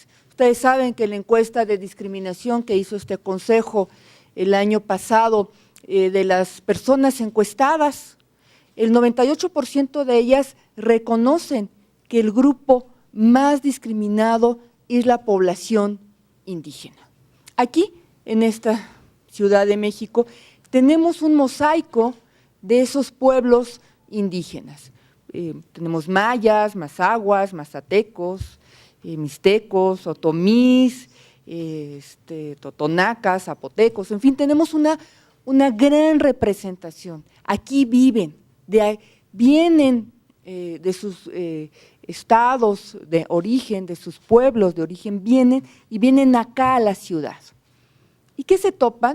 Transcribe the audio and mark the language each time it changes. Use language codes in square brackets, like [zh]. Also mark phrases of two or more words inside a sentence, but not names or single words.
[es] Ustedes saben que la encuesta de discriminación que hizo este Consejo el año pasado, de las personas encuestadas, el 98% de ellas reconocen que el grupo más discriminado es la población indígena. Aquí, en esta Ciudad de México, tenemos un mosaico de esos pueblos indígenas. Tenemos mayas, mazahuas, mazatecos, mixtecos, otomís, totonacas, zapotecos, en fin, tenemos una gran representación. Aquí vienen de sus estados de origen, de sus pueblos de origen, vienen acá a la ciudad. ¿Y qué se topan?